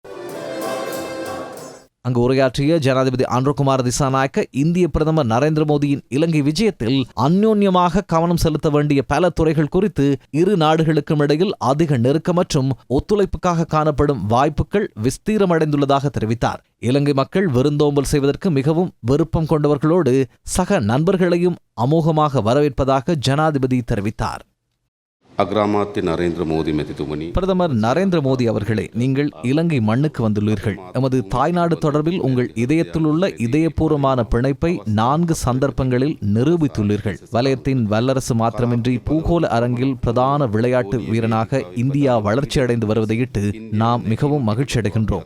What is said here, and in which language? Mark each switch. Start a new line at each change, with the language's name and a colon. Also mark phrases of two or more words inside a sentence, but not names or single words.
Tamil: அங்கு உரையாற்றிய ஜனாதிபதி அனுரகுமார திசாநாயக்க, இந்திய பிரதமர் நரேந்திர மோடியின் இலங்கை விஜயத்தில் அந்யோன்யமாக கவனம் செலுத்த வேண்டிய பல துறைகள் குறித்து இரு நாடுகளுக்கும் இடையில் அதிக நெருக்கம் மற்றும் ஒத்துழைப்புக்காக காணப்படும் வாய்ப்புகள் விஸ்தீரமடைந்துள்ளதாக தெரிவித்தார். இலங்கை மக்கள் விருந்தோம்பல் செய்வதற்கு மிகவும் விருப்பம் கொண்டவர்களோடு சக நண்பர்களையும் அமோகமாக வரவேற்பதாக ஜனாதிபதி தெரிவித்தார்.
Sinhala: අග්‍රාමාත්‍ය නරේන්ද්‍ර මෝடி මැතිතුමනි,
Tamil: பிரதமர் நரேந்திர மோடி அவர்களே, நீங்கள் இலங்கை மண்ணுக்கு வந்துள்ளீர்கள். எமது தாய்நாடு தொடர்பில் உங்கள் இதயத்தில் உள்ள இதயபூர்வமான பிணைப்பை 4 சந்தர்ப்பங்களில் நிரூபித்துள்ளீர்கள். வலயத்தின் வல்லரசு மாத்திரமின்றி பூகோள அரங்கில் பிரதான விளையாட்டு வீரனாக இந்தியா வளர்ச்சியடைந்து வருவதையிட்டு நாம் மிகவும் மகிழ்ச்சி அடைகின்றோம்.